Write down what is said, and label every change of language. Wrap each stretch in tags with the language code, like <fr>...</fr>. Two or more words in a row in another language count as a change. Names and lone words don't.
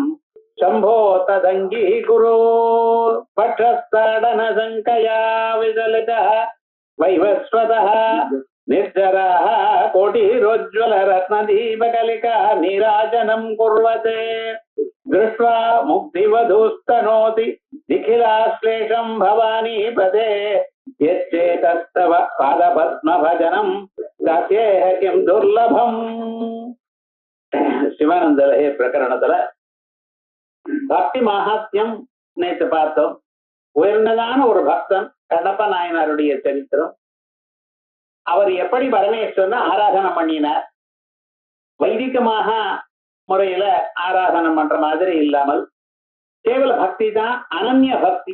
<sa>शम्भो तदङ्गीकुरु पक्षस्ताडनशङ्कया विचलितः वैवस्वतः निर्जराः कोटिरोज्ज्वलरत्नदीपकलिका नीराजनं कुर्वते दृष्ट्वा मुक्तिवधूस्तनोति निखिलाश्लेषं भवानीपदे यच्चेतस्तव पादपद्मभजनं दास्येह किं दुर्लभम्.</sa> <ta>சிவானந்த லஹரி பிரகரணத்துல பக்தி மகாத்மியம் நேற்று பார்த்தோம். உயர்ந்ததான ஒரு பக்தன் கண்ணப்ப நாயனாருடைய சரித்திரம். அவர் எப்படி பரமேஸ்வரனை ஆராதனை பண்ணினார், வைதிகமாக முறையில ஆராதனை பண்ற மாதிரி இல்லாமல் கேவல பக்தி தான், அனன்ய பக்தி.</ta>